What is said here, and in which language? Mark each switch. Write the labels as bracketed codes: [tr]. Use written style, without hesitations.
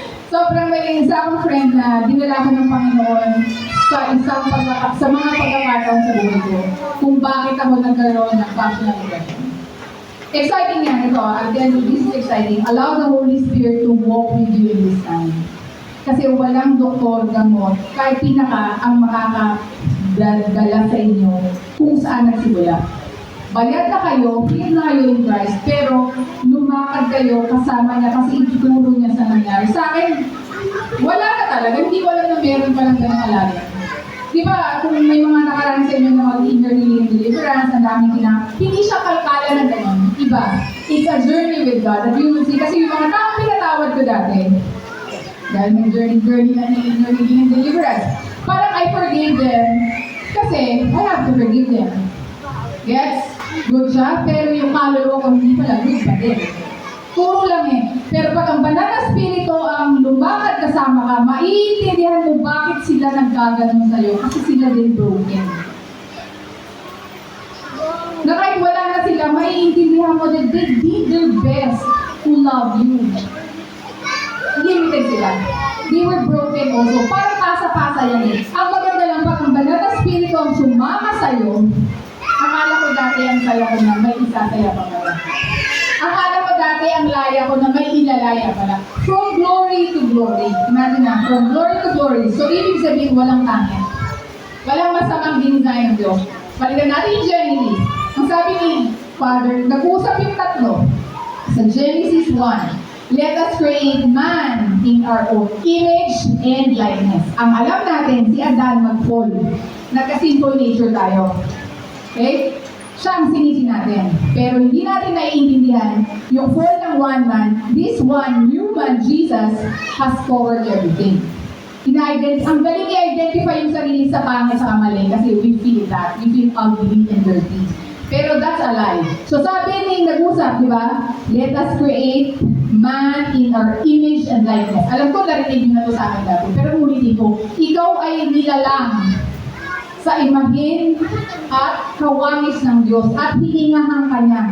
[tl] Sobrang may isa akong friend na dinala ko ng Panginoon sa mga pagkakataon sa buhay ko kung bakit ako nagkaroon ng functional depression. Exciting yan ito. [en] Again, this is exciting. Allow the Holy Spirit to walk with you in this time. [tl] Kasi walang doktor, gamot, kahit pinaka ang makakadala sa inyo kung saan nagsimula. Bayad na kayo, fit na kayo in Christ, pero lumakad kayo kasama niya kasi ituturo niya sa nangyari. Sa akin, wala na talaga. Hindi ko alam na meron palang ganang alaga. Di ba, kung may mga nakaraan sa inyo na mag-inner healing deliverance, ang daming hindi siya kalkala na gano'n. Iba. [en] It's a journey with God that you will see. [tl] Kasi yung mga taong pinatawad ko dati, dahil may journey na inner healing deliverance, parang [en] I forgave them [tl] kasi [en] I have to forgive them. [tl] Gets? Good siya, pero yung kaluluwa ko hindi pala good pa din. Puro lang eh. Pero pag ang banal na spirito ang lumakad kasama ka, maiintindihan mo bakit sila naggaganon sa'yo kasi sila din broken. Na kahit wala na sila, maiintindihan mo [en] that they did their best to love you. [tl] Limited sila. [en] They were broken also. [tl] Parang pasa-pasa yan eh. Ang maganda lang pag ang banal na spirito ang sumama sa'yo, akala ko dati ang saya ko na may isasaya pa pala. Akala ko dati ang laya ko na may ilalaya pala. [en] From glory to glory. Imagine na, from glory to glory. [tl] So, ibig sabihin, walang tangit. Walang masamang dinisign ng Diyos. Balikan natin yung Genesis. Ang sabi ni Father, nag-uusap yung tatlo. [en] Sa Genesis 1, let us create man in our own image and likeness. [tl] Ang alam natin, si Adan mag-fall. Nagka-sinful nature tayo. Okay? Siya ang sinisi natin. Pero hindi natin naiintindihan yung fall ng one man, [en] this one human, Jesus, has covered everything. [tl] Ang galing i-identify yung sarili sa pangit sa kamali kasi [en] we feel that. We feel ugly and dirty. [tl] Pero [en] that's a lie. [tl] So sabi ni nag-usap, di ba? [en] Let us create man in our image and likeness. [tl] Alam ko, narinig nyo na to sa akin dati. Pero ulitin ko, ikaw ay nilalang sa imahin at kawangis ng Diyos at hiningahan ka niya.